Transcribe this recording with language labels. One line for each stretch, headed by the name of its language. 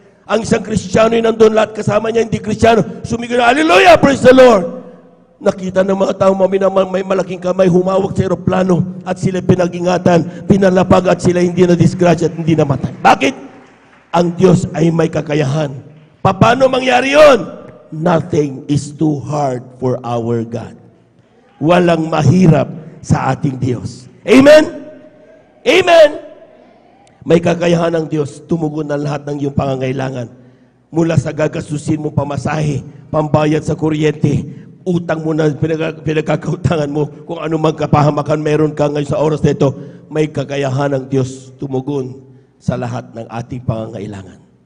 Filipino: Ang isang Kristiyano yung nandun, lahat kasama niya, hindi Kristiyano, sumigaw, hallelujah,
English: praise the Lord.
Filipino: Nakita ng mga tao, mga minamahal, may malaking kamay, humawak sa eroplano, at sila pinag-ingatan, pinalapag, at sila hindi na disgrasya at hindi namatay. Bakit? Ang Diyos ay may kakayahan. Paano mangyari yon?
English: Nothing is too hard for our God.
Filipino: Walang mahirap sa ating Diyos. Amen? Amen? May kakayahan ng Diyos, tumugon ng lahat ng iyong pangangailangan. Mula sa gagastusin mo pamasahe, pambayad sa kuryente, utang mo na pinagkakautangan mo, kung ano mang kapahamakan meron ka ngayon sa oras na ito, may kakayahan ng Diyos tumugon sa lahat ng ating pangangailangan.